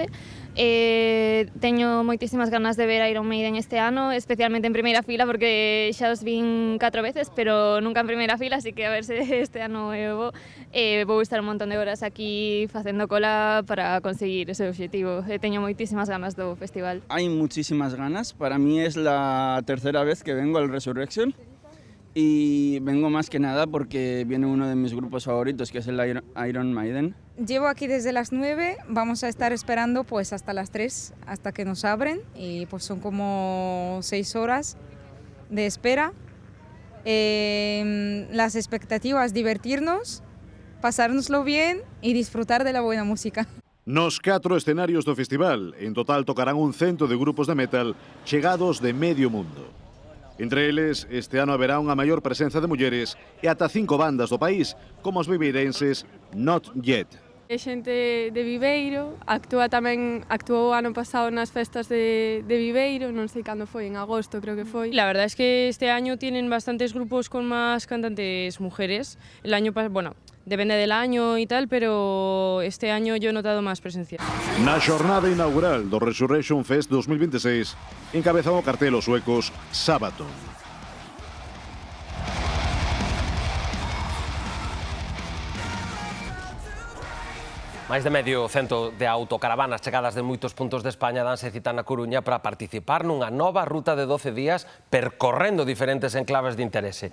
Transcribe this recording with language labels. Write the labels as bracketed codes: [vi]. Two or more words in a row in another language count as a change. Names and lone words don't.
[gl] Teño moitísimas ganas de ver Iron Maiden este ano, especialmente en primeira fila, porque xa os vin 4 veces, pero nunca en primeira fila, así que a ver se este ano eu vou estar un montón de horas aquí facendo cola para conseguir ese obxectivo. Teño moitísimas ganas do festival. [es] Hay muchísimas ganas, para mí es la tercera vez que vengo al Resurrection. Y vengo más que nada porque viene uno de mis grupos favoritos, que es el Iron Maiden. Llevo aquí desde las 9, vamos a estar esperando pues hasta las 3, hasta que nos abren, y pues son como 6 horas de espera. Las expectativas, divertirnos, pasárnoslo bien y disfrutar de la buena música. [gl] Nos 4 escenarios do festival, en total tocarán un 100 de grupos de metal chegados de medio mundo. Entre eles, este ano haberá unha maior presenza de mulleres e ata 5 bandas do país, como os viveirenses Not Yet. É xente de Viveiro, actuou ano pasado nas festas de Viveiro, non sei cando foi, en agosto creo que foi. [es] La verdad es que este año tienen bastantes grupos con más cantantes mujeres. El año pasado, bueno, depende del año y tal, pero este año yo he notado más presencia. [gl] Na xornada inaugural do Resurrection Fest 2026, encabezan o cartel os suecos Sabaton. Máis de medio cento de autocaravanas chegadas de moitos puntos de España danse cita na Coruña para participar nunha nova ruta de 12 días percorrendo diferentes enclaves de interese.